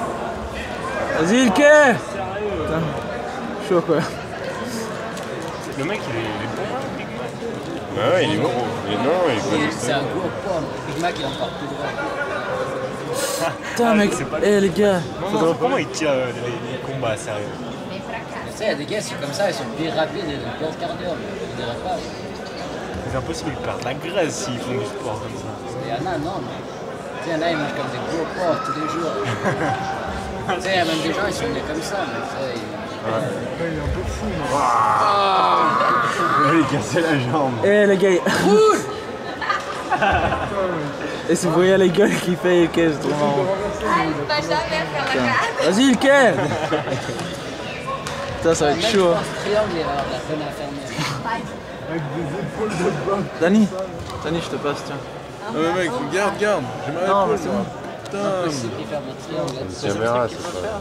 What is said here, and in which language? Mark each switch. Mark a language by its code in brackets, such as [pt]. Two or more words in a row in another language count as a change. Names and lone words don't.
[fr] Vas-y, le quai. Chaud quoi. Le mec, il est bon, Big Mac. Ouais, il est gros. Il est non, il est pas C'est un gros pomme. Big Mac, il est encore plus gros. Putain, mec. Eh, les gars. Non, comment il tire les combats, sérieux? [pt] Vem pra cá. [fr] Tu sais, il y a des gars, c'est comme ça, ils sont plus rapides et ils perdent cardio. Je dirais pas. C'est impossible, ils perdent la graisse s'ils font du sport comme ça. Il y en a, non, mais. Tu sais, il y en a, ils mangent comme des gros porcs tous les jours. Tu sais, il y a même des gens, ils sont nés comme ça, mais tu sais, Ouais, il est un peu fou, mais... Il a cassé la jambe. Eh, les gars. Et c'est pour les gueules qui fait le quai, c'est trop marrant. [pt] Ai, vai já ver pela cara. [fr] Vas-y, le quai. Putain, ça va être chaud. Même triangle, il va avoir la peine à fermer. Avec des épaules de bas. Dani, je te passe, tiens. Non mais mec, garde. J'ai mal à Non, mais l'épaule, c'est moi. bon. Putain. Impossible qu'il ferme le triangle. Une caméra, c'est pas.